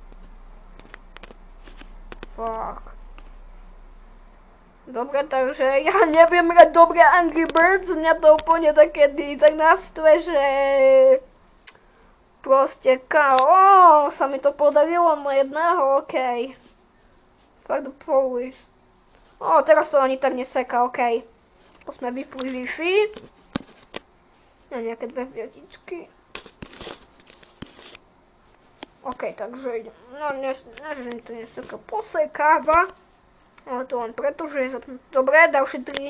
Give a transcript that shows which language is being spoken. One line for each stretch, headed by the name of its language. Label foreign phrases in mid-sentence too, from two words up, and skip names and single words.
English: Fuck.
Slovak: Dobre, takže ja neviem hrať dobre Angry Birds, mňa to úplne takedy tak naštve, že proste sa mi to podarilo na jedného, OK.
English: Fuck the police.
Slovak: Teraz to ani tak neseká, OK. To sme vypli Wi-Fi. A nejaké 2 hviezdičky. OK, takže no že mi to neseká, posekáva. Ale to len preto, že je dobre, ďalšie 3.